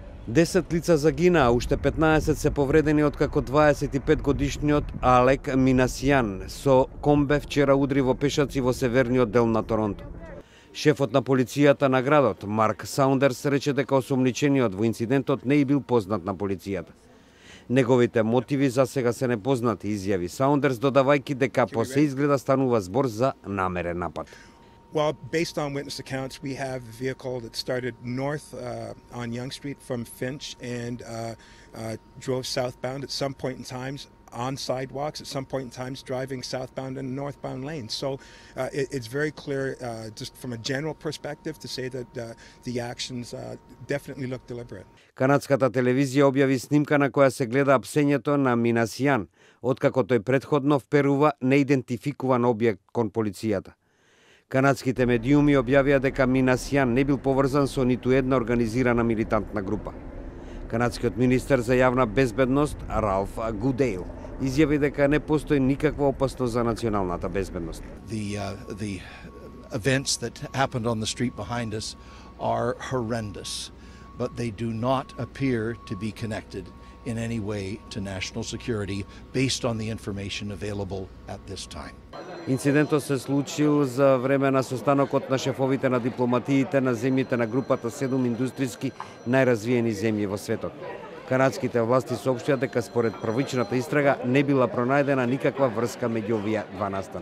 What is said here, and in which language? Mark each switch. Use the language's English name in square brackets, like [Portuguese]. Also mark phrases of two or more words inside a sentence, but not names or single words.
[Macedonian] 10 лица загинаа, уште 15 се повредени откако 25 годишниот Алек Минасијан со комбе вчера удри во пешаци во северниот дел на Торонто. Шефот на полицијата на градот, Марк Саундерс, рече дека осомничениот во инцидентот не и бил познат на полицијата. Неговите мотиви за сега се непознати, изјави Саундерс, додавајќи дека по се изгледа станува збор за намерен напад. [English] Well, based on witness accounts, we have the vehicle that started north on Yonge Street from Finch and drove southbound at some point in times on sidewalks, at some point in times driving southbound and northbound lanes. So it's very clear, just from a general perspective, to say that the actions definitely look deliberate. [Macedonian] Канадската телевизија објави снимка на која се гледа апсењето на Минасијан, откако тој претходно вперува неидентификуван објект кон полицијата. Канадските медиуми објавија дека Минасијан не бил поврзан со ниту една организирана милитантна група. Канадскиот министер за јавна безбедност Ралф Гудейл изјави дека не постои никаква опасност за националната безбедност. [English] The events that happened on the street behind us are horrendous, but they do not appear to be connected in any way to national security based on the information available at this time. [Macedonian] Инцидентот се случил за време на состанокот на шефовите на дипломатиите на земјите на групата 7 индустријски најразвиени земји во светот. Канадските власти соопштија дека според првичната истрага не била пронајдена никаква врска меѓу овие два настана.